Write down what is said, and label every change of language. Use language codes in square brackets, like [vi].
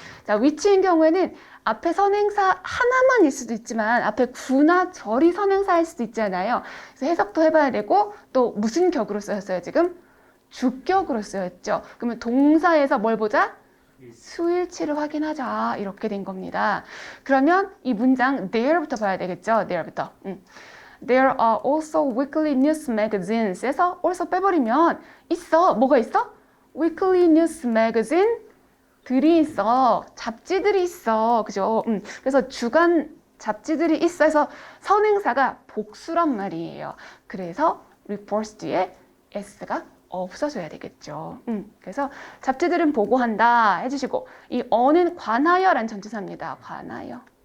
[ko] 자, which인 경우에는 앞에 선행사 하나만일 수도 있지만 앞에 구나 절이 선행사일 수도 있잖아요. 그래서 해석도 해봐야 되고 또 무슨 격으로 쓰였어요 지금? 주격으로 쓰였죠. 그러면 동사에서 뭘 보자? 수일치를 확인하자 이렇게 된 겁니다. 그러면 이 문장 there부터 봐야 되겠죠. there부터. [en] There are also weekly news magazines [ko] 에서 also 빼버리면 있어. 뭐가 있어? [en] weekly news magazine [ko] 들이 있어. 잡지들이 있어. 그죠? 그래서 주간 잡지들이 있어 해서 선행사가 복수란 말이에요. 그래서 reports 뒤에 s가 없어져야 되겠죠. 그래서 잡지들은 보고한다 해주시고 이 어는 관하여란 전치사입니다. 관하여.